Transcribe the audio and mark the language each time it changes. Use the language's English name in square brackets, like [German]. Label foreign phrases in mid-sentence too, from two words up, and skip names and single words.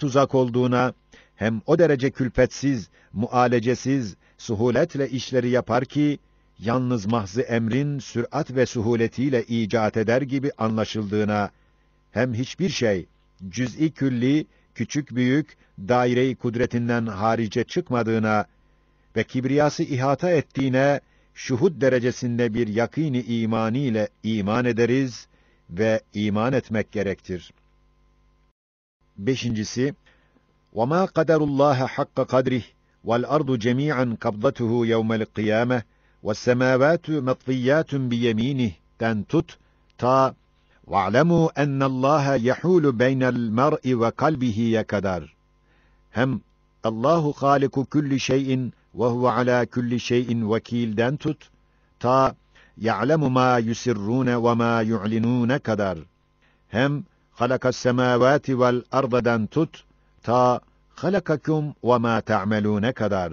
[Turkish] uzak olduğuna, hem o derece külfetsiz, mualecesiz, suhuletle işleri yapar ki, yalnız mahzı emrin sürat ve suhuletiyle icat eder gibi anlaşıldığına, hem hiçbir şey, cüz'i külli, küçük büyük, daire-i kudretinden harice çıkmadığına ve kibriyası ihata ettiğine, şuhud derecesinde bir yakîn-i imani ile iman ederiz ve iman etmek gerektir. Beşincisi, [Arabic] وَمَا قَدَرُ اللّٰهَ حَقَّ قَدْرِهِ وَالْأَرْضُ جَمِيعًا قَبْضَتُهُ يَوْمَ الْقِيَامَةِ وَالسَّمَاوَاتُ مَطْوِيَّاتٌ بِيَمِينِهِ [Turkish] den tut, ta [Arabic] وَاعْلَمُوا أَنَّ اللّٰهَ يَحُولُ بَيْنَ الْمَرْءِ وَقَلْبِهِ kadar. Hem الله خالق كل شيء وهو على كل شيء وكيل [Turkish] tut, ta [Arabic] يعلم ما يسرون وما يعلنون kadar. Hem خلق السماوات والأرض [Turkish] tut, ta [Arabic] خلقكم وما تعملون kadar.